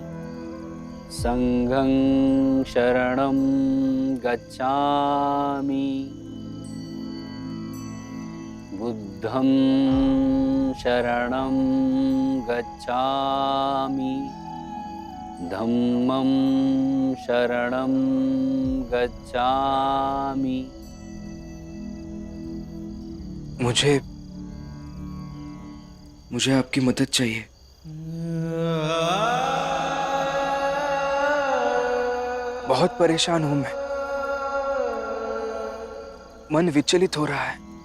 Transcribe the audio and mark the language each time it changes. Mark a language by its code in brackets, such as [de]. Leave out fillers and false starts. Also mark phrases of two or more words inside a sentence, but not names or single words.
[sa] संघं शरणं गच्छामि। बुद्धं शरणं गच्छामि, धम्मं शरणं गच्छामि। [hi] मुझे आपकी मदद चाहिए। बहुत परेशान हूं मैं। मन विचलित हो रहा है।